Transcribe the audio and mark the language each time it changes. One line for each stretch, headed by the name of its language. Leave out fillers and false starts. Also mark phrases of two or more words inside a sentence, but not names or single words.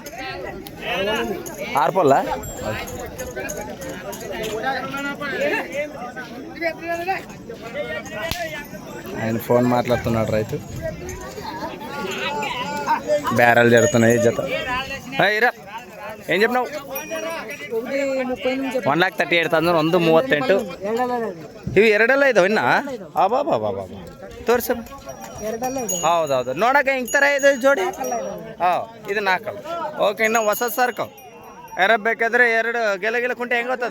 Telugu: 6 పళ్ళ. ఆయన ఫోన్ మాట్లాడుతున్నాడు రైతు. బేరాలు జరుగుతున్నాయి జత. ఇరా ఏం చెప్పినావు? 1,38,000 138.
Kannada: ಇವು ಎರಡೆಲ್ಲ ಇದಾವೆ ಇನ್ನ? ಬಾಬಾ ತೋರಿಸ. ಹೌದೌದು ನೋಡಕ್ಕೆ ಹಿಂಗೆ ಥರ ಇದೆ ಜೋಡಿ. ಇದು 4. ಓಕೆ. ಇನ್ನು ಹೊಸ ಸರ್ಕವ್ ಯಾರು ಬೇಕಾದ್ರೆ 2 ಗೆಲ ಕುಂಟೆ ಹೆಂಗೆ ಹೋಗ್ತದೆ?